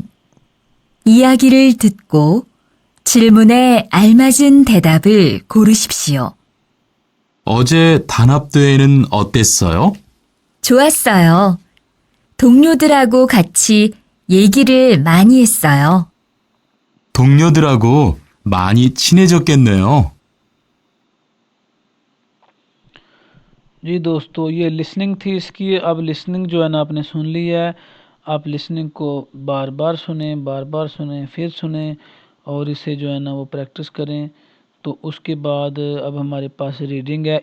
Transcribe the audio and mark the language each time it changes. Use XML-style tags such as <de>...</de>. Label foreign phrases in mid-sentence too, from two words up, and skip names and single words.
<ko>이야기를 듣고 질문에 알맞은 대답을 고르십시오. 어제 단합대회는 어땠어요? 좋았어요. 동료들하고 같이 얘기를 많이 했어요. 동료들하고 많이 친해졌겠네요.</ko> <ur>جی دوستو، یہ لسننگ تھی اس کی. اب لسننگ جو ہے نا آپ نے سن لی ہے۔ آپ لسننگ کو بار بار سنے، پھر سنے اور اسے جو ہے نا وہ پریکٹس کریں. تو اس کے بعد اب ہمارے پاس ریڈنگ ہے.</ur>